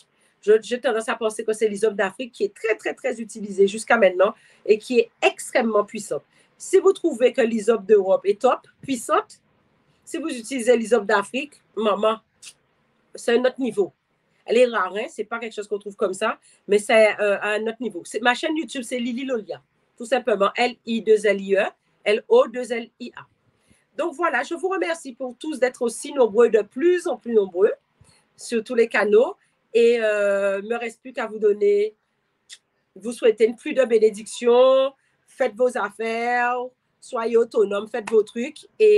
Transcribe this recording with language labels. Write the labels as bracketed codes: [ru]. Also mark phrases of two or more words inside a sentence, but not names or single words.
[fr] J'ai tendance à penser que c'est l'hysope d'Afrique qui est très, très, très utilisée jusqu'à maintenant et qui est extrêmement puissante. Si vous trouvez que l'hysope d'Europe est top, puissante, si vous utilisez l'hysope d'Afrique, maman, c'est un autre niveau. Elle est rare, hein? C'est pas quelque chose qu'on trouve comme ça, mais c'est à un autre niveau. Ma chaîne YouTube, c'est Lily Lolia. Tout simplement, L-I-2-L-I-E, L-O-2-L-I-A. Donc voilà, je vous remercie pour tous d'être aussi nombreux, de plus en plus nombreux sur tous les canaux. Et il ne me reste plus qu'à vous donner, vous souhaiter une pluie de bénédictions, faites vos affaires, soyez autonomes, faites vos trucs.